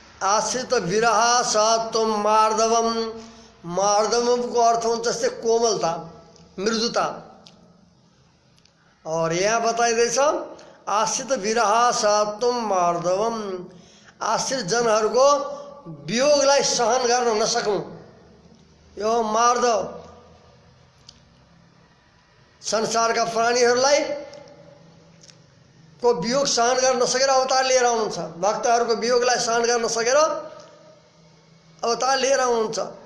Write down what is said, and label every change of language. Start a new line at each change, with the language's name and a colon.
Sanskrit: आश्रित विरह सत्वम मार्दवम।
Nepali: मार्दवमको अर्थ हुन्छ जस्तै कोमलता, मृदुता। और यहाँ बताइँदैछ
Sanskrit: आश्रित विरह सत्वम मार्दवम।
Nepali: आश्रित जनहरूको वियोगलाई सहन गर्न नसक्नु, यो मार्दव। संसारका प्राणीहरूलाई को वियोग सहन गर्न नसकेर अवतार लिएर आउनुहुन्छ। भक्तहरूको वियोगलाई सहन गर्न नसकेर अवतार लिएर आउनुहुन्छ।